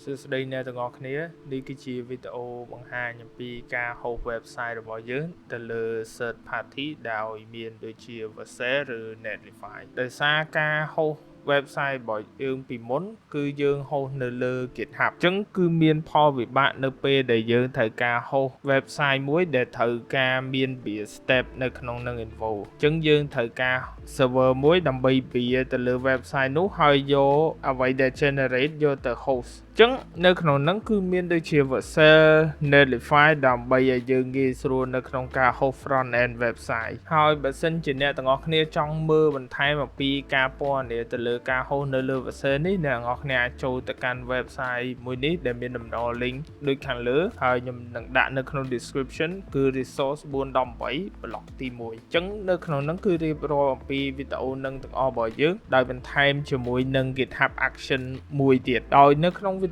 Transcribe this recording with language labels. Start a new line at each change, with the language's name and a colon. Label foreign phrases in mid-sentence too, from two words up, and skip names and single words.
Khmer: សួស្តីអ្នកទាំងអស់គ្នានេះគឺជាវីដេអូបង្ហាញអំពីការហូប website របស់យើងទៅលើ
English: third party
Khmer: ដោយមានដូចជា Vercel ឬ Netlify ដោយសារការហូប website របស់យើងពីមុនគឺយើងហូបនៅលើ GitHub អញ្ចឹងគឺមានផល វិបាកនៅពេលដែលយើងត្រូវការហូប website មួយដែលត្រូវការមានវា step នៅក្នុងនឹង info អញ្ចឹងយើងត្រូវការ server មួយដើម្បីវាទៅលើ website នោះហើយយក អ្វីដែល generate យកទៅ host អញ្ចឹងនៅក្នុងហ្នឹងគឺមានដូចជា Vercel Netlify ដើម្បីឲ្យយើងងាយស្រួលនៅក្នុងការ
English: host front end
Khmer: website ហើយបើសិនជាអ្នកទាំងអស់គ្នាចង់មើលបន្ថែមអំពីការពណ៌នាទៅលើការ host នៅលើ Vercel នេះអ្នកទាំងអស់គ្នាអាចចូលទៅកាន់ website មួយនេះដែលមានតំណ link ដូចខាងលើហើយខ្ញុំនឹងដាក់នៅក្នុង description គឺ
English: resource 418 block
Khmer: ទី1អញ្ចឹងនៅក្នុងហ្នឹងគឺរៀបរាប់អំពីវីដេអូនឹងទាំងអស់របស់យើងដោយបន្ថែមជាមួយនឹង GitHub action មួយទៀតដោយនៅក្នុងវី